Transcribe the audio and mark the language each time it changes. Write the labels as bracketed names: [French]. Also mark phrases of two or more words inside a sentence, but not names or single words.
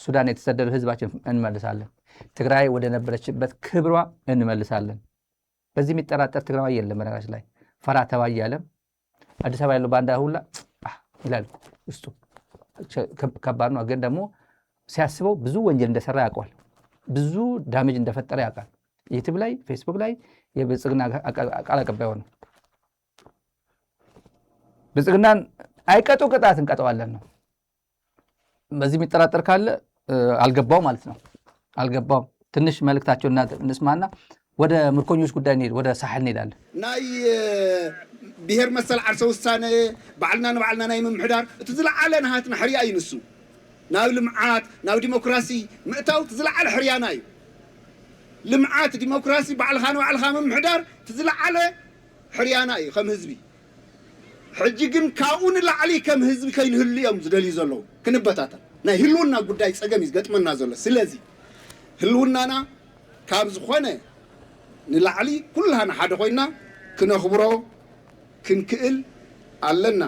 [Amharic] ሱዳን የተሰደዱ ህዝባችን እንመልሳለን። ትግራይ ወደ ነበረችበት ክብሯ እንመልሳለን። በዚህ የሚጠራጠር ትግራዋይ የለም። በነገራችን ላይ ፈራ ተባ እያለ አዲስ አበባ ያለው ባንዳ ሁላ ይላል ውስጡ ከባድ ነው። ግን ደግሞ ሲያስበው ብዙ ወንጀል እንደሰራ ያውቀዋል። ብዙ ዳሜጅ እንደፈጠረ ያውቃል። ዩቲዩብ ላይ ፌስቡክ ላይ የብልጽግና ቃል አቀባይ ሆነ ብልጽግናን አይቀጡ ቅጣት እንቀጠዋለን ነው። በዚህ የሚጠራጠር ካለ አልገባው ማለት ነው። አልገባው ትንሽ መልእክታቸውና እንስማና ወደ ምርኮኞች ጉዳይ እንሄድ፣ ወደ ሳሕል እንሄዳለን። [Tigrinya] ናይ ብሄር መሰል ዓርሰ ውሳነ ባዕልና ንባዕልና ናይ ምምሕዳር እቲ ዝለዓለ ናሃትና ሕርያ እዩ ንሱ ናብ ልምዓት ናብ ዲሞክራሲ ምእታው እቲ ዝለዓለ ሕርያና እዩ። ልምዓት ዲሞክራሲ ባዕልኻ ንባዕልኻ ምምሕዳር እቲ ዝለዓለ ሕርያና እዩ ከም ህዝቢ። ሕጂ ግን ካብኡ ንላዕሊ ከም ህዝቢ ከይንህሉ እዮም ዝደልዩ ዘለዉ ክንበታተን ናይ ህልውና ጉዳይ ፀገም እዩ ዝገጥመና ዘሎ። ስለዚ ህልውናና ካብ ዝኾነ ንላዕሊ ኩላና ሓደ ኮይና ክነኽብሮ ክንክእል ኣለና።